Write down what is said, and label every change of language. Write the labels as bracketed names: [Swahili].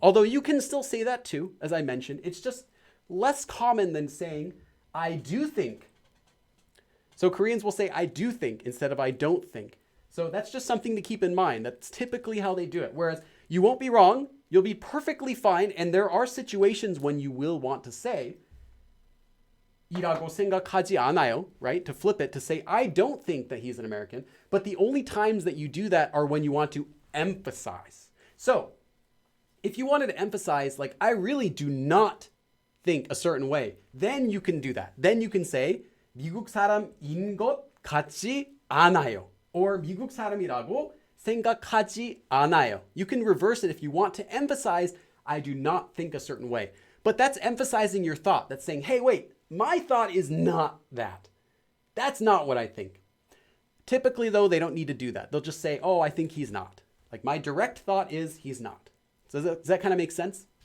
[English] Although you can still say that too, as I mentioned. It's just less common than saying I do think. So Koreans will say I do think instead of I don't think. So that's just something to keep in mind. That's typically how they do it. Whereas you won't be wrong. You'll be perfectly fine. And there are situations when you will want to say [Korean] 이라고 생각하지 않아요, right? [English] To flip it, to say, I don't think that he's an American. But the only times that you do that are when you want to emphasize. So, if you wanted to emphasize, like, I really do not think a certain way, then you can do that. Then you can say, [Korean] 미국 사람인 것 같지 않아요. Or 미국 사람이라고 생각하지 않아요. [English] You can reverse it if you want to emphasize, I do not think a certain way. But that's emphasizing your thought. That's saying, hey, wait, my thought is not that. That's not what I think. Typically, though, they don't need to do that. They'll just say, oh, I think he's not. Like, my direct thought is he's not. So does that kind of make sense?